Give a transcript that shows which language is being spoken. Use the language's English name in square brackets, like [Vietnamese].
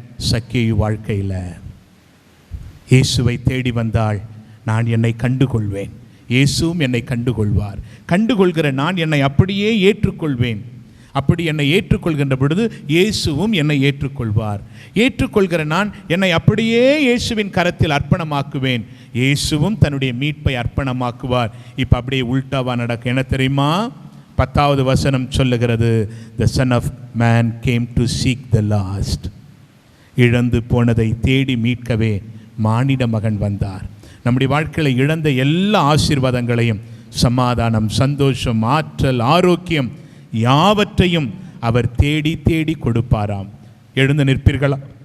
[Tamil] சக்கேயு வாழ்க்கையில். இயேசுவை தேடி வந்தாள், நான் என்னை கண்டுகொள்வேன், இயேசுவும் என்னை கண்டுகொள்வார். கண்டுகொள்கிற நான் என்னை அப்படியே ஏற்றுக்கொள்வேன். அப்படி என்னை ஏற்றுக்கொள்கின்ற பொழுது இயேசுவும் என்னை ஏற்றுக்கொள்வார். ஏற்றுக்கொள்கிற நான் என்னை அப்படியே இயேசுவின் கரத்தில் அர்ப்பணமாக்குவேன். இயேசுவும் தன்னுடைய மீட்பை அர்ப்பணமாக்குவார். இப்போ அப்படியே உல்டாவா நடக்கும். என்ன தெரியுமா? 10வது வசனம் சொல்லுகிறது, [English] the son of man came to seek the lost. [Tamil] இழந்து போனதை தேடி மீட்கவே மானிட மகன் வந்தார். நம்முடைய வாழ்க்கையில் இழந்த எல்லா ஆசீர்வாதங்களையும், சமாதானம், சந்தோஷம், ஆற்றல், ஆரோக்கியம் யாவற்றையும் அவர் தேடி தேடி கொடுப்பாராம். எழுந்து நிற்பீர்களா?